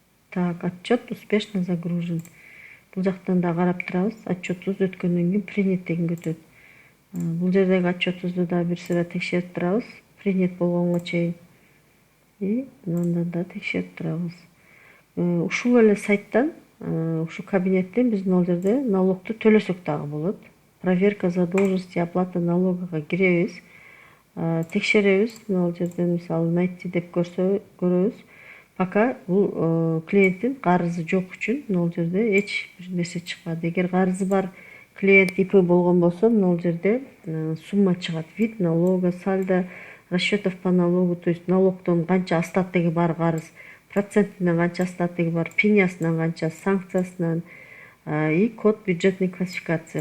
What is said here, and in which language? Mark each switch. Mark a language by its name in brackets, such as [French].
[Russian] Так, отчет успешно загружен. [Kyrgyz] Бул жактан да карап турабыз. Отчетубуз өткөндөн кийин принят деген өтөт. Бул жердеги отчетубузду да бир сыйра текшерип турабыз. Принят болгонго чейин. И мындан да текшерип турабыз. Ушул эле сайттан, ушул кабинеттен биз ал жерде налогду төлөсөк дагы болот. [Russian] Проверка задолженности, оплата [Kyrgyz] налогага киребиз. Текшеребиз. Ал жерден мисалы найти деп көрөбүз. Пока бул клиенттин карызы жок үчүн ал жерде эч бир нерсе чыкпады. Эгер карызы бар клиент ИП болгон болсо, ал жерде сумма чыгат. [Russian] Вид налога, сальдо расчетов по налогу, то есть [Kyrgyz] налогдон канча остатыгы бар карыз, процентинен канча остатыгы бар, пенясынан канча, санкциясынан [Russian] и код бюджетной классификации.